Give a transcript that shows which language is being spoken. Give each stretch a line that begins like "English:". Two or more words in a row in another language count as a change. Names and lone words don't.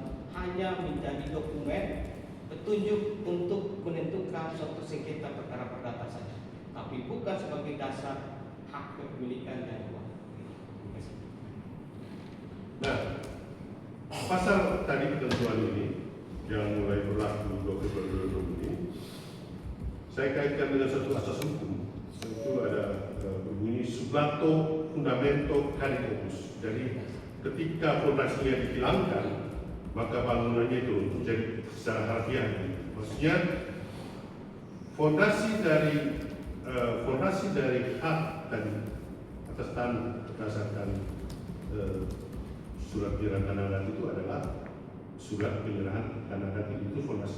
Indonesian: Hanya menjadi dokumen petunjuk untuk menentukan suatu sengketa perkara perdata saja, tapi bukan sebagai dasar hak kepemilikan yang kuat. Nah, pasal tadi ketentuan ini yang mulai berlaku 2022 ini, saya kaitkan dengan satu asas hukum. Itu ada berbunyi
Latin: sublato fundamento caritibus.
Indonesian: Jadi ketika fondasinya dihilangkan, maka bangunannya itu menjadi secara harfiah. Maksudnya fondasi dari hak tadi atas tanah berdasarkan surat penyerahan tanah dan itu adalah surat penyerahan tanah dan itu fondasi.